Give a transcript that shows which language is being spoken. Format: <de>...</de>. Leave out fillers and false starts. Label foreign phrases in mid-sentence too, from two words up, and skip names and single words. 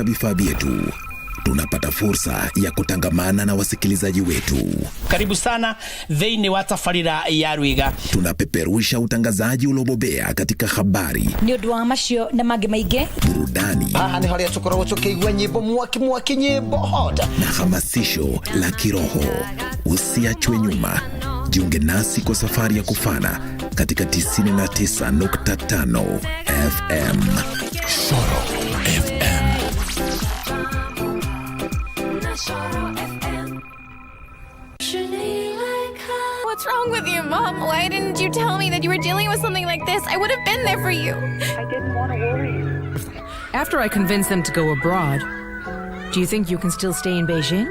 <sw>vifaa vyetu, tunapata fursa ya kutangamana na wasikilizaji wetu. Karibu sana</sw> <ki>thĩinĩ wa tabarĩra ya Rwiga.</ki> <sw>Tunapeperusha utangazaji uliobobea katika habari,</sw> <ki>ni ũndũ wa macio na mangĩ maingĩ,</ki> <sw>burudani,</sw> <ki>ni harĩa tũkoragwo tũkĩigua nyĩmbo mwaki nyĩmbo hot,</ki> <sw>na hamasisho la kiroho. Usiachwe nyuma. Jiunge nasi kwa safari ya kufana katika 99.5 FM. Soro FM.</sw> <en>What's wrong with you, Mom? Why didn't you tell me that you were dealing with something like this? I would have been there for you. I didn't want to worry you. After I convinced them to go abroad, do you think you can still stay in Beijing?</en>